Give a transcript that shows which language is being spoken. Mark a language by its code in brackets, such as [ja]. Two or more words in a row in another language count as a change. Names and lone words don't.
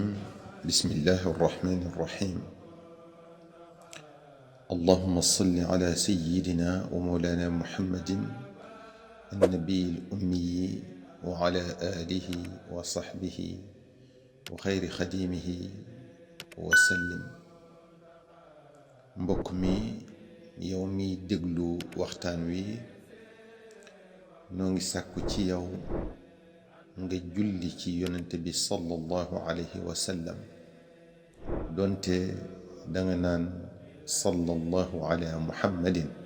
[ar] بسم الله الرحمن الرحيم. اللهم صل على سيدنا ومولانا محمد النبي الأمي وعلى آله وصحبه وخير خديمه وسلم. [wo] mbokk mi yow mi déglu waxtaan wi noo ngi sàkku ci yow nga julli ci yonent bi [ar] صلى الله عليه وسلم [wo] donte danga naan [ar] صلى الله على محمد.